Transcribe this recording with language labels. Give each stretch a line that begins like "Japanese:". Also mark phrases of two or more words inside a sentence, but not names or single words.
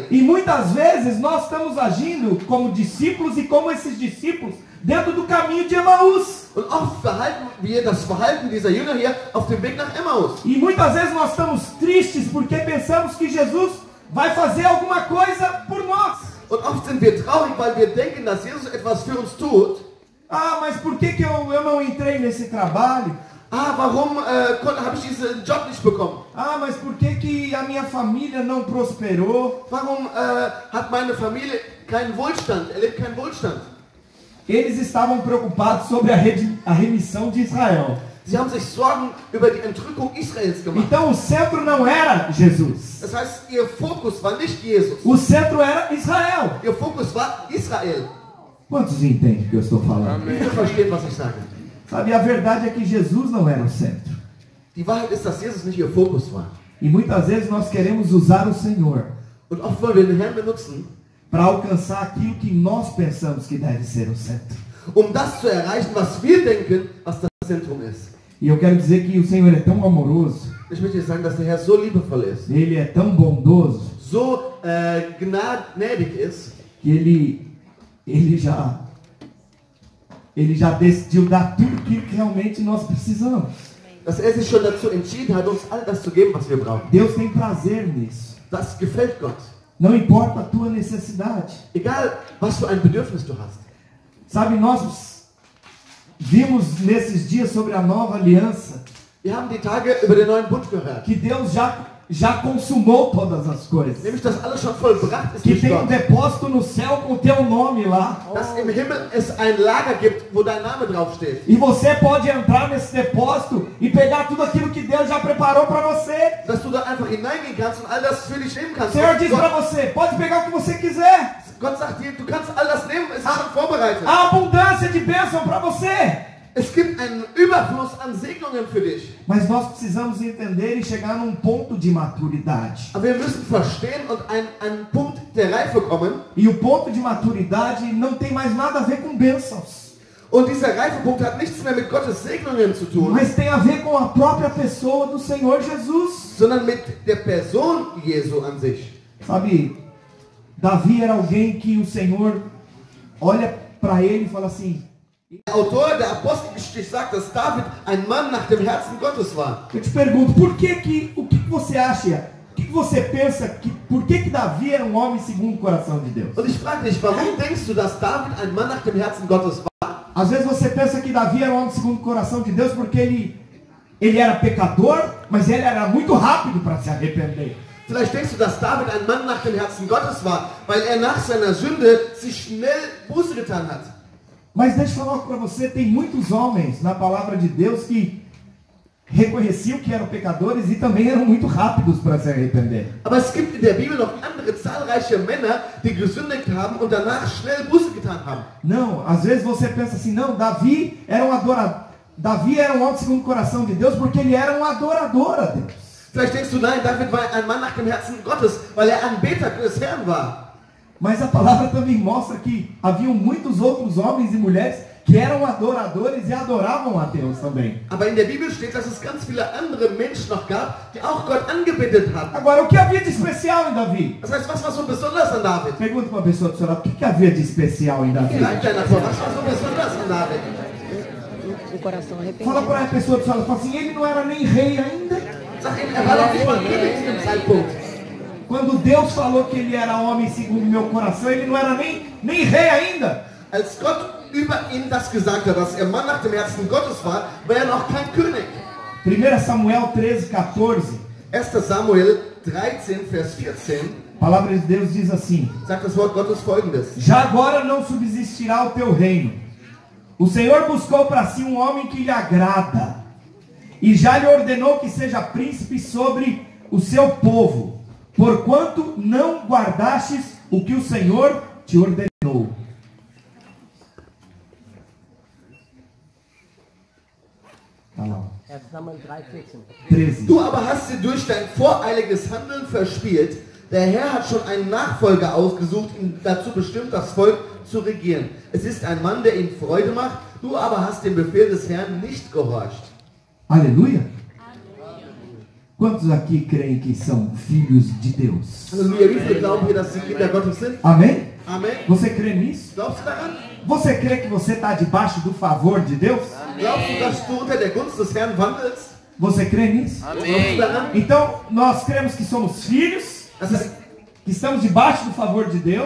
Portuguese: E muitas vezes nós estamos agindo como discípulos e como esses discípulos dentro do caminho de Emaús.
German: Und oft verhalten wir das Verhalten dieser Jünger hier auf dem Weg nach Emmaus.
Portuguese: E muitas vezes nós estamos tristes porque pensamos que Jesus vai fazer alguma coisa por nós.
German: Und oft sind wir traurig, weil wir denken, dass Jesus etwas für uns tut.
Portuguese: Ah, mas por que eu não entrei nesse trabalho?
German: Ah, warum habe ich diesen Job nicht bekommen?
Portuguese: Ah, mas por que a minha família não prosperou?
German: Warum hat meine Familie keinen Wohlstand, erlebt keinen Wohlstand?
Portuguese: Eles estavam preocupados sobre a remissão de Israel.
German: Sie haben sich Sorgen über die Entrückung Israels gemacht.
Portuguese: Então o centro não era Jesus.
German: Das heißt, ihr Fokus war nicht Jesus.
Portuguese: O centro era Israel.
German: Ihr Fokus war Israel.
Portuguese: Quantos entendem o que eu estou falando?
German: Wie ihr versteht, was ich sage?
Portuguese: Sabe, a verdade é que Jesus não era o centro.
German: Die Wahrheit ist, dass Jesus nicht ihr Fokus war.
Portuguese: E muitas vezes nós queremos usar o Senhor
German: Und oft wollen wir den Herrn benutzen,
Portuguese: para alcançar aquilo que nós pensamos que deve ser o centro.
German: um das zu erreichen, was wir denken, was das Zentrum ist.
Portuguese: E eu quero dizer que o Senhor é tão amoroso,
German: Ich möchte dir sagen, dass der Herr so liebevoll ist,
Portuguese: Ele é tão bondoso,
German: so gnädig ist,
Portuguese: que Ele já decidiu dar tudo aquilo que realmente nós precisamos.
German: dass er sich schon dazu entschieden hat, uns all das zu geben, was wir brauchen.
Portuguese: Deus tem prazer nisso.
German: Das gefällt Gott.
Portuguese: Não importa a tua necessidade.
German: Egal, was für ein Bedürfnis du hast.
Portuguese: Sabe, nós vimos nesses dias sobre a nova aliança
German: Wir haben die Tage über den neuen Bund gehört.
Portuguese: que Deus já consumou todas as coisas.
German: Nämlich, dass alles schon vollbracht ist
Portuguese: Que
German: durch
Portuguese: tem
German: Gott.
Portuguese: depósito no céu com o teu nome lá.
German: Dass im Himmel es ein Lager gibt, wo dein Name draufsteht.
Portuguese: E você pode entrar nesse depósito e pegar tudo aquilo que Deus já preparou para você.
German: Dass du da einfach hineingehen kannst und all das für dich nehmen
Portuguese: O
German: kannst.
Portuguese: Senhor diz para
German: Gott,
Portuguese: você, pode pegar o que você quiser.
German: Gott sagt dir, du kannst all das nehmen, es ist schon vorbereitet.
Portuguese: Há abundância de bênção para você.
German: Es gibt einen Überfluss an Segnungen für dich.
Portuguese: Mas nós precisamos entender e chegar num ponto de maturidade.
German: Aber wir müssen verstehen und einen Punkt der Reife kommen.
Portuguese: E o ponto de maturidade não tem mais nada a ver com bênçãos.
German: Und dieser Reifepunkt hat nichts mehr mit Gottes Segnungen zu tun,
Portuguese: Mas tem a ver com a própria pessoa do Senhor Jesus.
German: sondern mit der Person Jesu an sich.
Portuguese: Sabe, Davi era alguém que o Senhor olha para ele e fala assim,
German: Der Autor der Apostelgeschichte sagt, dass David ein Mann nach dem Herzen Gottes war.
Portuguese: Eu te pergunto, o que você acha, o que você pensa, por que Davi era um homem segundo o coração de Deus?
German: Und ich frage dich, warum denkst du, dass David ein Mann nach dem Herzen Gottes war?
Portuguese: Às vezes você pensa que Davi era um homem segundo o coração de Deus porque ele era pecador, mas ele era muito rápido para se arrepender.
German: Vielleicht denkst du, dass David ein Mann nach dem Herzen Gottes war, weil er nach seiner Sünde sich schnell Buße getan hat.
Portuguese: Mas deixa eu falar para você, tem muitos homens na palavra de Deus que reconheciam que eram pecadores e também eram muito rápidos para se arrepender.
German: Aber es gibt in der Bibel noch andere zahlreiche Männer, die gesündigt haben und danach schnell Buße getan haben.
Portuguese: Não, às vezes você pensa assim, não, Davi era um adorador. Davi era um homem segundo o coração de Deus porque ele era um adorador a Deus.
German: Vielleicht denkst du, nein, David war ein Mann nach dem Herzen Gottes, weil er Anbeter des Herrn war.
Portuguese: Mas a palavra também mostra que haviam muitos outros homens e mulheres que eram adoradores e adoravam a Deus também.
German: Aber in der Bibel steht, dass es ganz viele andere Menschen noch gab, die auch Gott angebetet haben.
Portuguese: Agora, o que havia de especial em Davi?
German: Das heißt, was war so besonders an David?
Portuguese: Pergunta para uma pessoa do seu lado, o que havia de especial em Davi?
German: Vielleicht deiner vor, was war so besonders an David?
Portuguese: O coração arrependido. Fala para a pessoa do seu lado, fala assim, ele não era nem rei ainda.
German: Sag ihm, er war noch nicht mal König zu dem Zeitpunkt.
Portuguese: Quando Deus falou que ele era homem segundo o meu coração, ele não era nem rei ainda.
German: Als Gott über ihn das gesagt hat, dass er Mann nach dem Herzen Gottes war, war er noch kein König.
Portuguese: 1 Samuel 13:14.
German: 1. Samuel 13, Vers 14,
Portuguese: A palavra de Deus diz assim:
German: sagt das Wort Gottes folgendes.
Portuguese: já agora não subsistirá o teu reino. O Senhor buscou para si um homem que lhe agrada, e já lhe ordenou que seja príncipe sobre o seu povo, porquanto não guardastes o que o Senhor te ordenou. Tá lá,
German: 1. Samuel 3,14. 13. Du aber hast sie durch dein voreiliges Handeln verspielt. Der Herr hat schon einen Nachfolger ausgesucht, ihn dazu bestimmt, das Volk zu regieren. Es ist ein Mann, der ihm Freude macht. Du aber hast dem Befehl des Herrn nicht gehorcht.
Portuguese: Aleluia. Quantos aqui creem que são filhos de Deus?
German: Halleluja, wie viele glauben hier, dass sie Kinder Gottes sind?
Portuguese: Amém?
German: Amen.
Portuguese: Você crê nisso?
German: Glaubst du daran?
Portuguese: Você crê que você está debaixo do favor de Deus?
German: Glaubst du, dass du unter der Gunst des Herrn wandelst?
Portuguese: Você crê nisso?
German: Glaubst du daran?
Portuguese: Então, nós cremos que somos filhos,
German: Das heißt,
Portuguese: que estamos debaixo do favor de Deus.